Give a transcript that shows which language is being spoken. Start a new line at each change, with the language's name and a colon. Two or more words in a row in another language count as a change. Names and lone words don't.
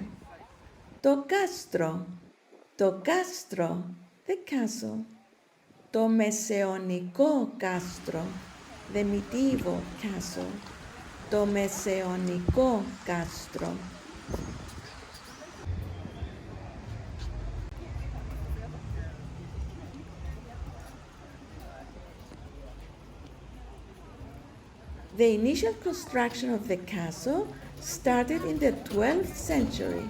Greek: Το castro,
English: the castle.
Greek: Το μεσαιωνικό castro,
English: the medieval castle.
Greek: Το μεσαιωνικό castro.
English: The initial construction of the castle started in the 12th century.